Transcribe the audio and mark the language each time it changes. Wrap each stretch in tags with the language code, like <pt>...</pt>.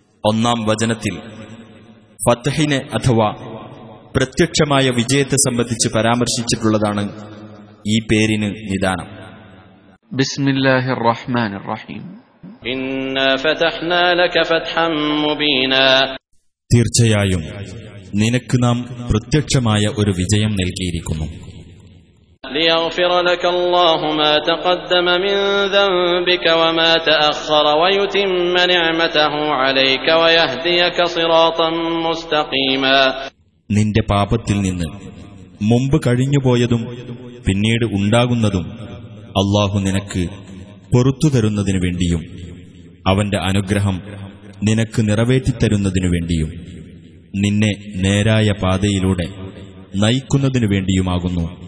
<ml>ഒന്നാം വചനത്തിൽ ഫത്ഹിനെ അഥവാ പ്രത്യക്ഷമായ വിജയത്തെ സംബന്ധിച്ച് പരാമർശിച്ചിട്ടുള്ളതാണ് ഈ പേരിന് നിദാനം.</ml> <ar>ബിസ്മില്ലാഹിർ റഹ്മാനിർ റഹീം. ഇന്നാ ഫതഹ്നാ ലക ഫത്ഹം മുബീനാ.</ar> <ml>തീർച്ചയായും നിനക്ക് നാം പ്രത്യക്ഷമായ ഒരു വിജയം നൽകിയിരിക്കുന്നു.</ml> <ar>ليغفر لك الله ما تقدم من ذنبك وما تأخر ويتم نعمته عليك ويهديك صراطا مستقيما.</ar> <ml>നിന്റെ പാപത്തിൽ നിന്ന് മുമ്പ് കഴിഞ്ഞു പോയതും പിന്നീട് ഉണ്ടാകുന്നതും അല്ലാഹു നിനക്ക് പൊറുത്തു തരുന്നതിനു വേണ്ടിയും അവന്റെ അനുഗ്രഹം നിനക്ക് നിറവേറ്റിത്തരുന്നതിനു വേണ്ടിയും നിന്നെ നേരായ പാതയിലൂടെ നയിക്കുന്നതിനു വേണ്ടിയുമാകുന്നു.</ml>